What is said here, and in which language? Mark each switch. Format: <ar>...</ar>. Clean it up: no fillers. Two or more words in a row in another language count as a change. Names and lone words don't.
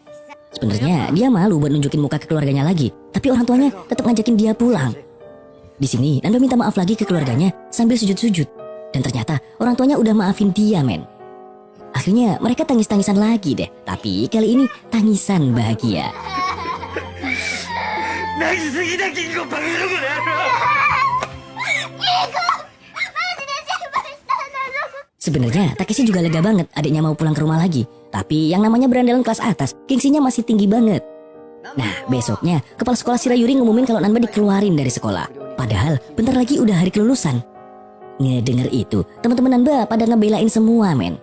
<id>Sebenarnya dia malu buat nunjukin muka ke keluarganya lagi, tapi orang tuanya tetap ngajakin dia pulang. Di sini Nanba minta maaf lagi ke keluarganya sambil sujud-sujud. Dan ternyata orang tuanya udah maafin dia, men. Akhirnya mereka tangis-tangisan lagi deh. Tapi kali ini tangisan bahagia.</id> <ja>泣きすぎだ銀行バカ野郎だよ。</ja> <id>Sebenarnya Takeshi juga lega banget adiknya mau pulang ke rumah lagi. Tapi yang namanya berandalan kelas atas, gengsinya masih tinggi banget. Nah, besoknya kepala sekolah Shirayuri ngumumin kalau Nanba dikeluarin dari sekolah. Padahal bentar lagi udah hari kelulusan. Ngedenger itu, teman-teman Nanba pada ngebelain semua, men.</id>